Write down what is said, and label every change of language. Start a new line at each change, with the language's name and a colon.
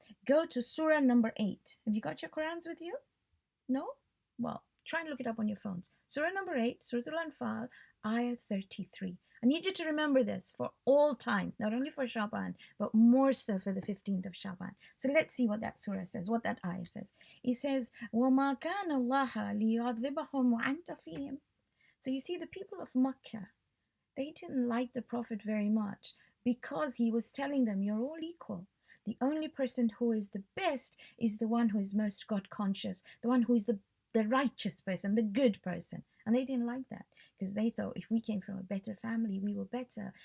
English: Go to Surah number 8. Have you got your Qurans with you? No? Well, try and look it up on your phones. Surah number 8, Surah Al-Anfal, Ayah 33. I need you to remember this for all time, not only for Sha'ban, but more so for the 15th of Sha'ban. So let's see what that surah says, what that ayah says. It says,
Arabic: وَمَا كَانَ اللَّهَ لِيُعَذِّبَهُمْ وَأَنْتَ فِيهِمْ.
English: So you see, the people of Makkah, they didn't like the Prophet very much because he was telling them, you're all equal. The only person who is the best is the one who is most God conscious, the one who is the righteous person, the good person. And they didn't like that because they thought if we came from a better family, we were better.